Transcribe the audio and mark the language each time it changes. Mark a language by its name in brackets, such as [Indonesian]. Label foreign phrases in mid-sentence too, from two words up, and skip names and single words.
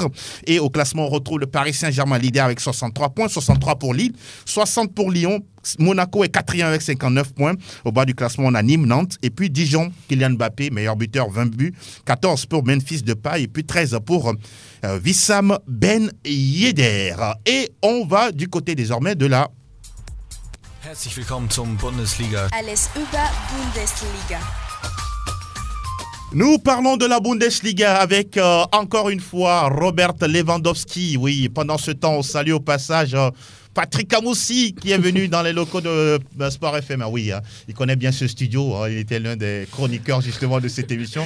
[French] Et au classement, on retrouve le Paris Saint-Germain leader avec 63 points, 63 pour Lille, 60 pour Lyon. Monaco est 4e avec 59 points. Au bas du classement, on a Nîmes, Nantes. Et puis Dijon, Kylian Mbappé, meilleur buteur, 20 buts. 14 pour Memphis Depay. Et puis 13 pour Wissam Ben Yedder. Et on va du côté désormais de la... [German] Herzlich willkommen zum Bundesliga. Alles über Bundesliga. [French] Nous parlons de la Bundesliga avec encore une fois Robert Lewandowski. Oui, pendant ce temps, on salue au passage Patrick Amoussi qui est venu dans les locaux de Sport FM. Oui, il connaît bien ce studio. Il était l'un des chroniqueurs justement de cette émission.